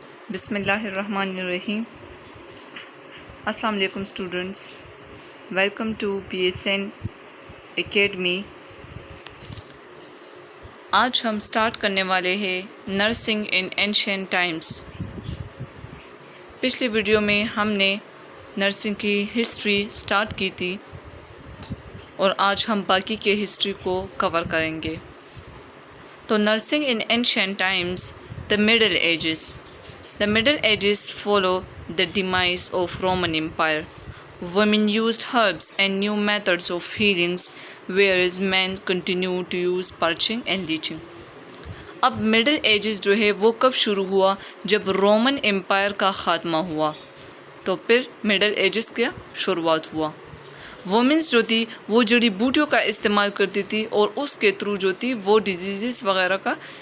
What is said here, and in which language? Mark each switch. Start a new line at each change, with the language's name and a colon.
Urdu: بسم اللہ الرحمن الرحیم۔ السلام علیکم students, welcome to PSN academy. آج ہم سٹارٹ کرنے والے ہیں نرسنگ ان اینشینٹ ٹائمس۔ پچھلی ویڈیو میں ہم نے نرسنگ کی ہسٹری سٹارٹ کی تھی اور آج ہم باقی کے ہسٹری کو کور کریں گے۔ تو nursing in ancient Times,
English: the Middle Ages. The Middle Ages follow the demise of Roman Empire. Women used herbs and new methods of healing, whereas men continued to use purging and leeching.
Urdu: اب middle edges جو ہے وہ کب شروع ہوا؟ جب Roman umpire کا خاتمہ ہوا تو پھر مڈل ایجز کا شروعات ہوا۔ وومنس جو تھی وہ جڑی بوٹیوں کا استعمال کرتی تھی اور اس کے تھرو جو تھی وہ ڈیزیزز وغیرہ کا